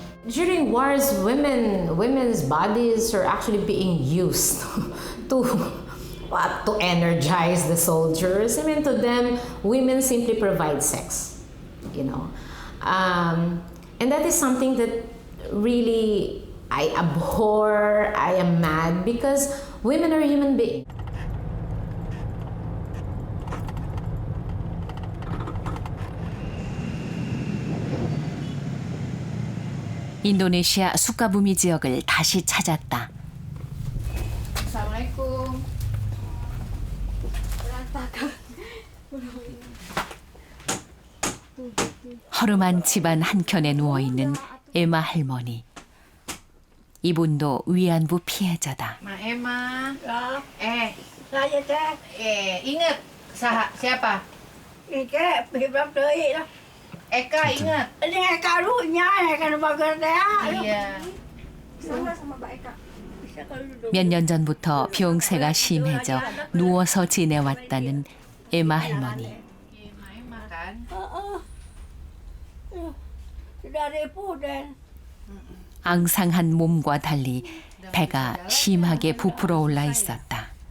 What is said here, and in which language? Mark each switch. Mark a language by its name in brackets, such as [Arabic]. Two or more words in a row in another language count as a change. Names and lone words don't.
[English] During wars, women's bodies are actually being used to energize the soldiers. I mean, to them, women simply provide sex, you know. And that is something that really I abhor, I am mad, because women are human beings. [Korean] 인도네시아 수카부미 지역을 다시 찾았다. Assalamualaikum. 허름한 집안 한켠에 누워있는 에마 할머니. 이분도 위안부 피해자다. [Indonesian] Ma Emma. Ingat siapa? Eka ingat. Ini Eka dulunya, Eka Bagardea. Iya. Sama Mbak Eka. [Korean] 몇 년 전부터 병세가 심해져 누워서 지내왔다는 에마 할머니. 앙상한 몸과 달리 배가 심하게 부풀어 올라 있었다.